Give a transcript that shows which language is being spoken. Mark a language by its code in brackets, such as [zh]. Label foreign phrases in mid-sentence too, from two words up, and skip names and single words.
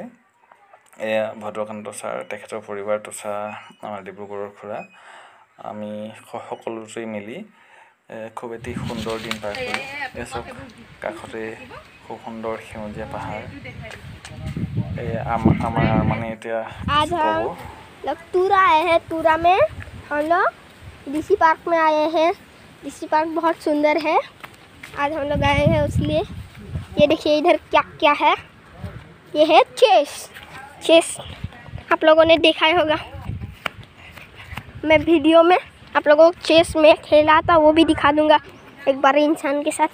[as] এয়া ভদ্ৰকান্ত ছাৰ, তেখেতৰ পৰিবাৰ তথা আমাৰ ডিব্ৰুগড়ৰ খুৰা, আমি সকলোতে মিলি খুব এটি সুন্দৰ দিন পাৰ কৰিলোঁ। এয়া চাওক, কাষতে খুব সুন্দৰ সেউজীয়া পাহাৰ। আমাৰ মানে এতিয়া [hi] तुरा आए हैं। तुरा में हम लोग डीसी पार्क में आए हैं। डीसी पार्क बहुत सुंदर है। आज हम लोग आए हैं इसलिए। ये देखिए इधर क्या है, ये है चेस। आप लोगों ने देखा ही होगा, मैं वीडियो में आप लोगों को चेस में खेला था, वो भी दिखा दूंगा एक बार इंसान के साथ।